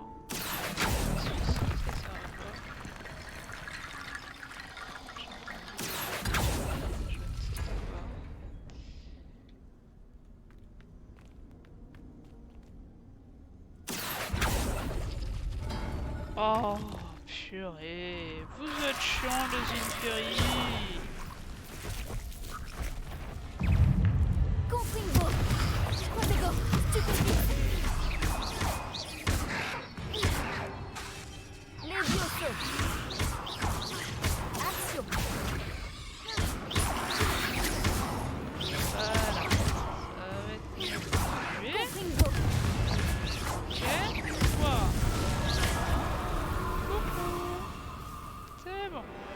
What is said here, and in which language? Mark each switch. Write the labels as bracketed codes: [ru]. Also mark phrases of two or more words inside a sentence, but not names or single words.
[fr] Ça va pas. Je ne sais pas. Oh, purée. Vous êtes chiant les Infuries. Confringo. Protego. Stupéfique. Levioso. Action. Voilà. Ça va être mieux. Confringo. Ok. Wow. Coucou. C'est bon.